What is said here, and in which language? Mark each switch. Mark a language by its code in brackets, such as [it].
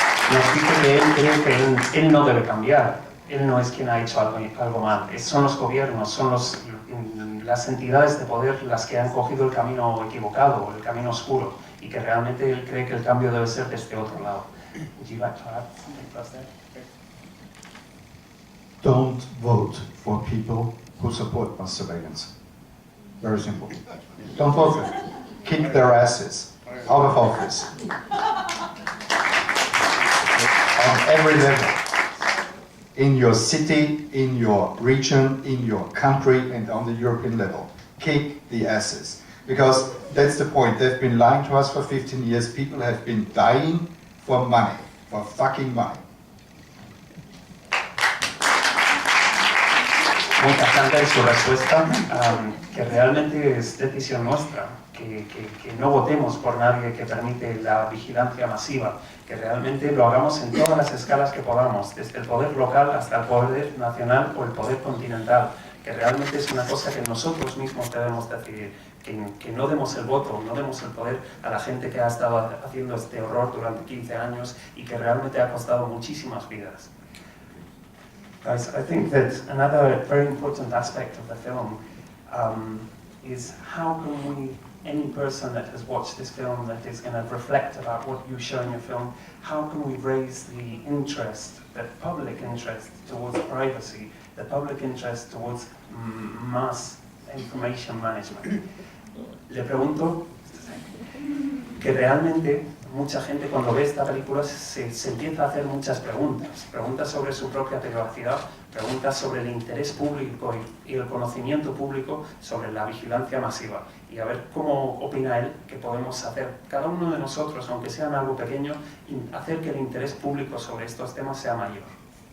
[es] Nos dice que él cree que él no debe cambiar, él no es quien ha hecho algo mal, son los gobiernos, son las entidades de poder las que han cogido el camino equivocado, el camino oscuro, y que realmente él cree que el cambio debe ser de este otro lado. [en] Would you like to add something first there? Don't vote for people who support mass surveillance. Very simple. Don't vote for them. Kick their asses out of office. On every level. In your city, in your region, in your country, and on the European level. Kick the asses. Because that's the point. They've been lying to us for 15 years. People have been dying for money, for fucking money. [es] Muy tajante en su respuesta, que realmente es decisión nuestra, que no votemos por nadie que permite la vigilancia masiva, que realmente lo hagamos en todas las escalas que podamos, desde el poder local hasta el poder nacional o el poder continental, que realmente es una cosa que nosotros mismos debemos decidir, que no demos el voto, no demos el poder a la gente que ha estado haciendo este horror durante 15 años y que realmente ha costado muchísimas vidas. [en] Guys, I think that another very important aspect of the film is how can any person that has watched this film, that is going to reflect about what you show in your film, how can we raise the interest, the public interest towards privacy, the public interest towards mass information management? [es] Le pregunto que realmente mucha gente cuando ve esta película se empieza a hacer muchas preguntas sobre su propia privacidad, preguntas sobre el interés público y el conocimiento público sobre la vigilancia masiva, y a ver cómo opina él que podemos hacer cada uno de nosotros, aunque sea en algo pequeño, hacer que el interés público sobre estos temas sea mayor.